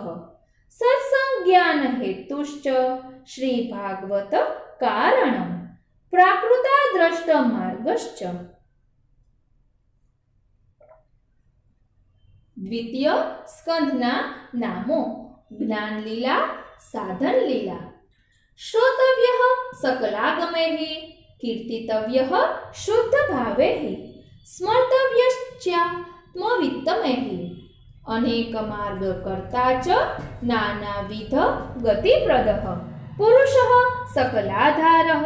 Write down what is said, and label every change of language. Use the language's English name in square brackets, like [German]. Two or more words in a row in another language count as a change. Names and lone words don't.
[Sanskrit] सत्संज्ञान हेतुश्च श्री भागवत कारणं. प्राकृता द्रष्ट मार्गश्च. [Gujarati] દ્વિતીય સ્કંધના નામો. [Sanskrit] ज्ञान लीला साधन लीला. श्रोतव्यः सकलागमैः कीर्तितव्यः शुद्धभावैः स्मर्तव्यश्चात्मवित्तमैः अनेक मार्ग कर्ता च नानाविध गतिप्रदः पुरुषः सकलाधारः